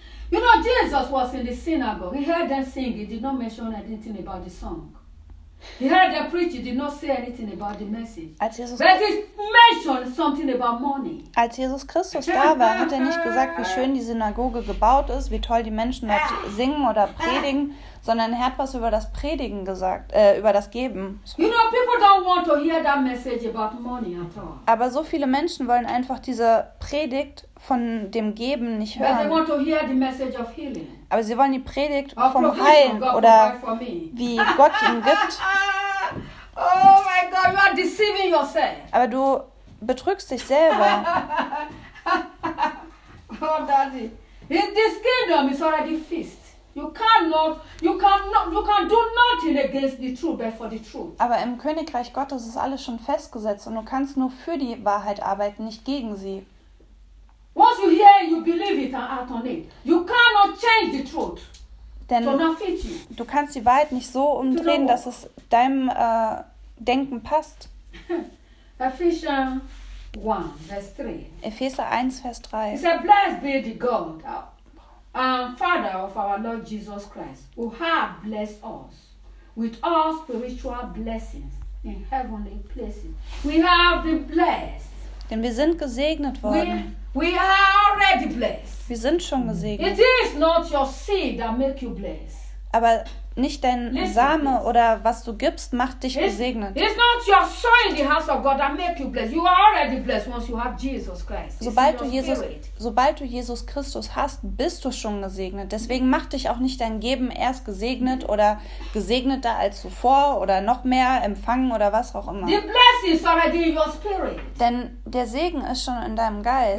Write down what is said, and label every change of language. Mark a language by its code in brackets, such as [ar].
[en] You know, Jesus was in the synagogue. He heard them sing. He did not mention anything about the song. He heard them preach. He did not say anything about the message. [de] Als Jesus Christus da war, hat er nicht gesagt, wie schön die Synagoge gebaut ist, wie toll die Menschen dort singen oder predigen, sondern er hat was über das Predigen gesagt, über das Geben. [en] You know, people don't want to hear that message about money at all. [de] Aber so viele Menschen wollen einfach diese Predigt von dem Geben nicht hören. [en] But they want to hear the message of healing. [de] Aber sie wollen die Predigt vom Heilen oder wie Gott ihn gibt. [en] Oh my God, you are deceiving yourself. [de] Aber du betrügst dich selber. [en] Oh Daddy, in this kingdom is already fixed. You can do nothing against the truth, but for the truth. [de] Aber im Königreich Gottes ist alles schon festgesetzt und du kannst nur für die Wahrheit arbeiten, nicht gegen sie. [en] Once you hear it, you believe it and act on it. You cannot change the truth. [de] Denn du kannst die Wahrheit nicht so umdrehen, dass es deinem Denken passt. Epheser 1, Vers 3. [en] It says, blessed be the God, Father of our Lord Jesus Christ, who have blessed us with all spiritual blessings in heavenly places. We have been blessed. [de] Denn wir sind gesegnet worden. [en] We are already blessed. [de] Wir sind schon gesegnet. [en] It is not your seed that make you blessed. [de] Aber nicht dein Same oder was du gibst, macht dich gesegnet. [en] It's not your soil in the house of God that make you blessed. You are already blessed once you have Jesus Christ. [de] Sobald du Jesus Christus hast, bist du schon gesegnet. Deswegen macht dich auch nicht dein Geben erst gesegnet oder gesegneter als zuvor oder noch mehr empfangen oder was auch immer. [en] The blessing is already in your spirit. [de] Denn der Segen ist schon in deinem Geist.